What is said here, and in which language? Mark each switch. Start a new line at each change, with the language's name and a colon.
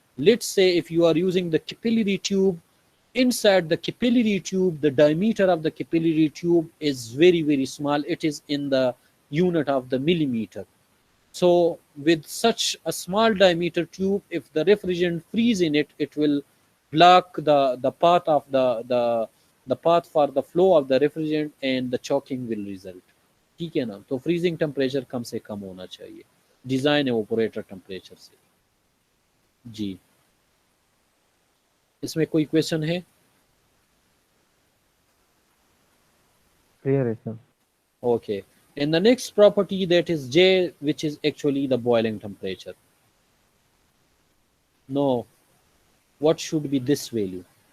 English: Let's say if you are using the capillary tube, inside the capillary tube the diameter of the capillary tube is very small, it is in the unit of the millimeter. So with such a small diameter tube, if the refrigerant freeze in it, it will block the path of the path for the flow of the refrigerant, and the choking will result.
Hindi: ठीक है ना? तो freezing temperature कम से कम होना चाहिए design evaporator temperature से। जी, इसमें कोई क्वेश्चन है?
English: Clear है sir. Okay. And the next property, that is J, which is actually the boiling temperature. No, what should be this value?